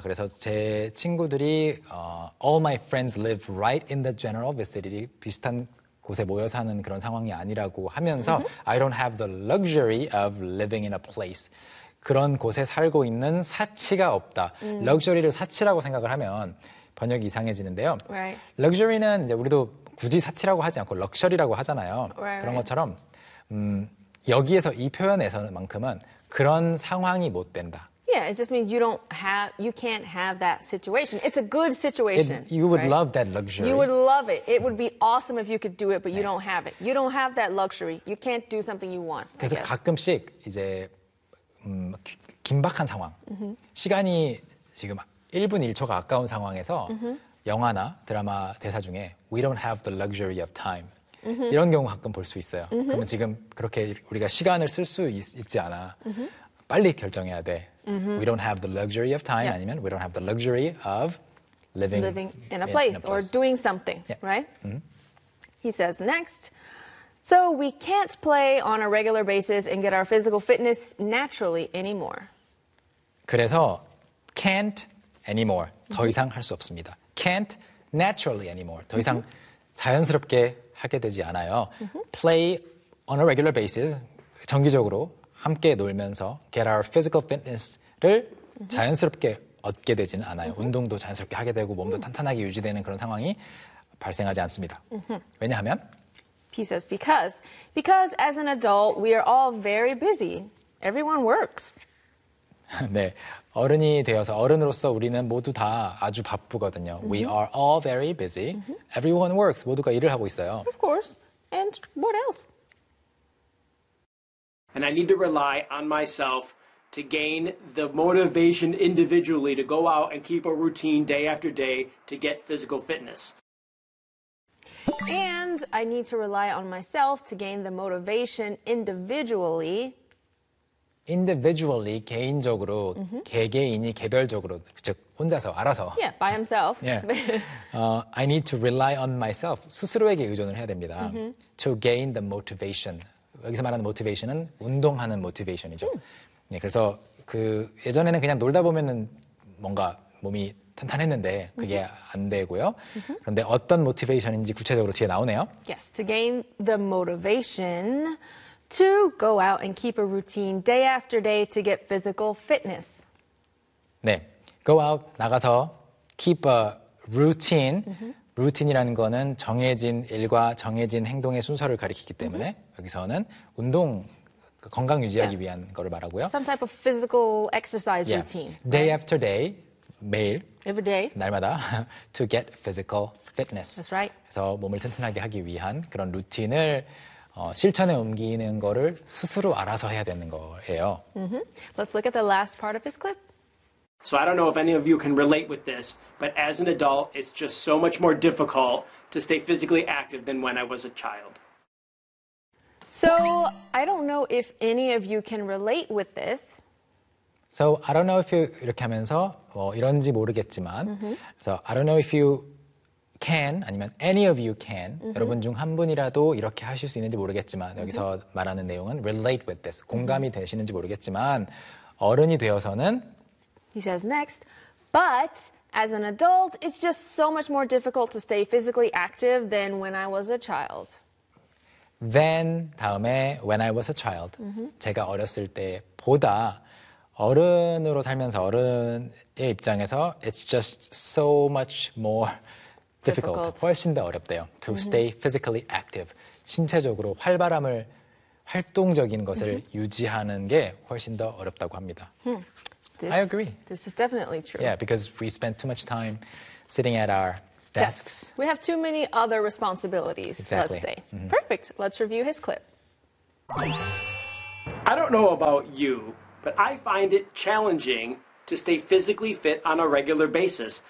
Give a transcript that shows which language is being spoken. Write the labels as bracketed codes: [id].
[ko] 그래서 제 친구들이 [en] all my friends live right in the general vicinity [ko] 비슷한 곳에 모여 사는 그런 상황이 아니라고 하면서 [en] mm-hmm. I don't have the luxury of living in a place [ko] 그런 곳에 살고 있는 사치가 없다. Luxury를 사치라고 생각을 하면 번역이 이상해지는데요. [en] Right. [ko] Luxury는 이제 우리도 굳이 사치라고 하지 않고 럭셔리라고 하잖아요. [en] Right. [ko] 그런 것처럼 여기에서 이 표현에서만큼은 그런 상황이 못 된다. [en] Yeah, it just means you don't have, you can't have that situation. It's a good situation. It, you would right? love that luxury. You would love it. It would be awesome if you could do it, but [ko] 네. [en] you don't have it. You don't have that luxury. You can't do something you want. [ko] 그래서 가끔씩 이제 긴박한 상황, mm-hmm. 시간이 지금 1분 1초가 아까운 상황에서 mm-hmm. 영화나 드라마 대사 중에 [en] we don't have the luxury of time. Mm-hmm. [ko] 이런 경우 가끔 볼 수 있어요. Mm-hmm. 그러면 지금 그렇게 우리가 시간을 쓸 수 있지 않아. Mm-hmm. 빨리 결정해야 돼. Mm-hmm. [en] We don't have the luxury of time, yeah. 아니면 we don't have the luxury of living in a place or doing something, yeah. right? Mm-hmm. He says next, so we can't play on a regular basis and get our physical fitness naturally anymore. [ko] 그래서 [en] can't anymore, [ko] 더 이상 할 수 없습니다. [en] Can't naturally anymore, [ko] 더 이상 자연스럽게 하게 되지 않아요. Mm-hmm. [en] Play on a regular basis, [ko] 정기적으로. 함께 놀면서 [en] get our physical fitness [ko] 를 자연스럽게 얻게 되지는 않아요. 운동도 자연스럽게 하게 되고 몸도 탄탄하게 유지되는 그런 상황이 발생하지 않습니다. 왜냐하면 [en] He says because as an adult we are all very busy. Everyone works. [ko] 네. 어른이 되어서 어른으로서 우리는 모두 다 아주 바쁘거든요. [en] We are all very busy. Everyone works. [ko] 모두가 일을 하고 있어요. [en] Of course. And what else? And I need to rely on myself to gain the motivation individually to go out and keep a routine day after day to get physical fitness. And I need to rely on myself to gain the motivation individually. [ko] Individually, 개인적으로, mm-hmm. 개개인이 개별적으로, 즉 혼자서, 알아서. [en] Yeah, by himself. yeah. I need to rely on myself. [ko] 스스로에게 의존을 해야 됩니다. Mm-hmm. [en] To gain the motivation. [ko] 여기서 말하는 모티베이션은 운동하는 모티베이션이죠. 네, 그래서 그 예전에는 그냥 놀다 보면은 뭔가 몸이 탄탄했는데 그게 안 되고요. 그런데 어떤 모티베이션인지 구체적으로 뒤에 나오네요. [en] Yes, to gain the motivation to go out and keep a routine day after day to get physical fitness. 네, go out, [ko] 나가서 [en] keep a routine. [ko] Routine이라는 거는 정해진 일과 정해진 행동의 순서를 가리키기 때문에 여기서는 운동, 건강 유지하기 yeah. 위한 거를 말하고요. [en] Some type of physical exercise yeah. routine. Day right? after day, 매일. Every day. [ko] 날마다. [en] to get physical fitness. That's right. [ko] 그래서 몸을 튼튼하게 하기 위한 그런 루틴을 실천에 옮기는 거를 스스로 알아서 해야 되는 거예요. Mm-hmm. [en] Let's look at the last part of his clip. So I don't know if any of you can relate with this, but as an adult, it's just so much more difficult to stay physically active than when I was a child. So I don't know if any of you can relate with this. So I don't know if you [ko] 이렇게 하면서 뭐 이런지 모르겠지만, mm-hmm. [en] so I don't know if you can 아니면 any of you can mm-hmm. [ko] 여러분 중 한 분이라도 이렇게 하실 수 있는지 모르겠지만 mm-hmm. 여기서 말하는 내용은 [en] relate with this [ko] 공감이 mm-hmm. 되시는지 모르겠지만 어른이 되어서는 [en] He says next, but as an adult, it's just so much more difficult to stay physically active than when I was a child. Then, [ko] 다음에 [en] when I was a child, mm-hmm. [ko] 제가 어렸을 때보다 어른으로 살면서 어른의 입장에서 [en] it's just so much more difficult, difficult. [ko] 훨씬 더 어렵대요. To mm-hmm. [en] stay physically active, [ko] 신체적으로 활발함을, 활동적인 것을 mm-hmm. 유지하는 게 훨씬 더 어렵다고 합니다. Hmm. [en] This, I agree. This is definitely true. Yeah, because we spend too much time sitting at our desks. Yes. We have too many other responsibilities, exactly. let's say. Mm-hmm. Perfect. Let's review his clip. I don't know about you, but I find it challenging to stay physically fit on a regular basis.